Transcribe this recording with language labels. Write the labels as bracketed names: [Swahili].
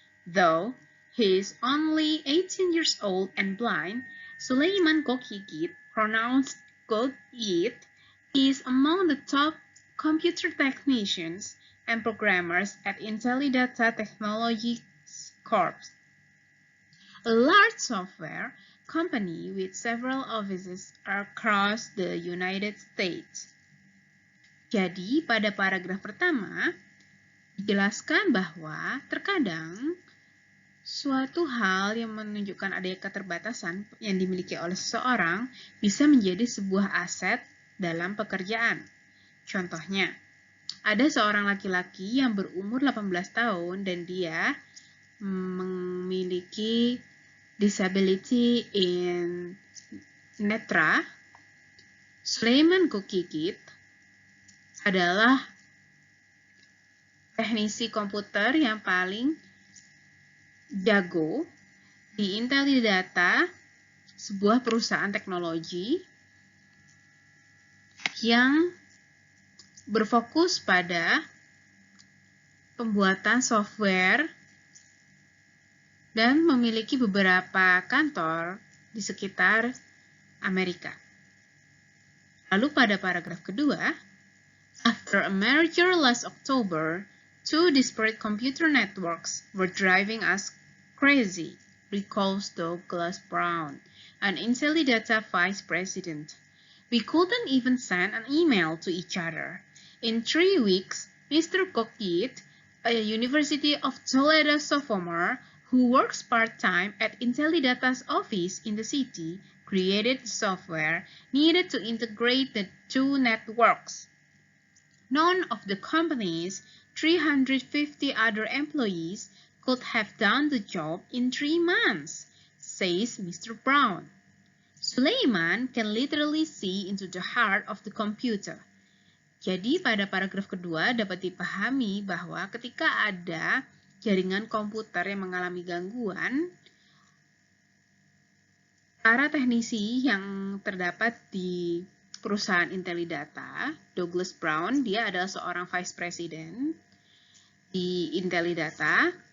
[English] Though he is only 18 years old and blind, Suleiman Gokigit, pronounced Gokigit, is among the top computer technicians and programmers at IntelliData Technologies Corp., a large software company with several offices across the United States. [Indonesian] Jadi, pada paragraf pertama, dijelaskan bahwa terkadang suatu hal yang menunjukkan adanya keterbatasan yang dimiliki oleh seseorang bisa menjadi sebuah aset dalam pekerjaan. Contohnya, ada seorang laki-laki yang berumur 18 tahun dan dia memiliki disability in netra. Suleiman Gokigit adalah teknisi komputer yang paling jago di IntelliData, sebuah perusahaan teknologi yang berfokus pada pembuatan software dan memiliki beberapa kantor di sekitar Amerika. Lalu pada paragraf kedua, [English] after a merger last October, two disparate computer networks were driving us crazy, recalls Douglas Brown, an Intellidata vice president. We couldn't even send an email to each other. In 3 weeks, Mr. Cockit, a University of Toledo sophomore who works part-time at Intellidata's office in the city, created the software needed to integrate the two networks. None of the company's 350 other employees could have done the job in 3 months, says Mr. Brown. Sulaiman can literally see into the heart of the computer. [Indonesian] Jadi pada paragraf kedua dapat dipahami bahwa ketika ada jaringan komputer yang mengalami gangguan, para teknisi yang terdapat di perusahaan Intellidata, Douglas Brown, dia adalah seorang vice president di Intellidata.